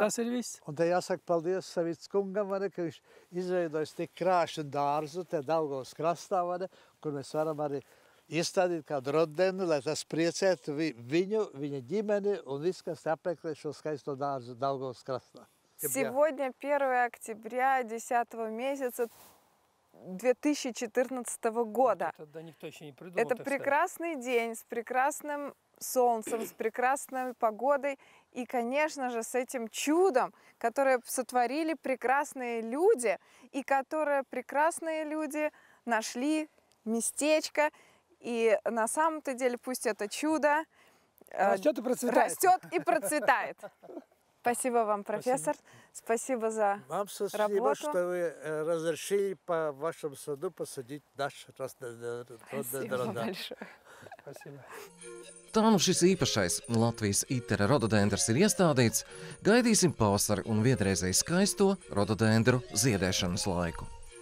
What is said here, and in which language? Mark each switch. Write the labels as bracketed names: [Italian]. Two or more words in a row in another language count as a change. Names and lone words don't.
[Latvian] Tas ir viss. Un te jāsaka paldies Savickas kungam, ka viņš izveidojis tik krāšņu dārzu te Daugavas krastā, kur mēs varam arī iestādīt kādu rodenu, lai tas priecētu viņu, viņa ģimeni un viss, kas apmeklē šo skaisto dārzu Daugavas krastā. [Russian] Сегодня 1 октября 10 месяца 2014 года. Это прекрасный день с прекрасным солнцем, с прекрасной погодой и, конечно же, с этим чудом, которое сотворили прекрасные люди, и которые прекрасные люди нашли местечко. И на самом-то деле пусть это чудо растет и процветает. Спасибо вам, профессор. Спасибо за Вам спасибо, работу. что вы разрешили по вашему саду посадить наш Спасибо большое. Спасибо. [Latvian] Tā nu šis īpašais Latvijas itera rododendrs ir iestādīts, gaidīsim pavasari un vienreizēji skaisto rododendru ziedēšanas laiku.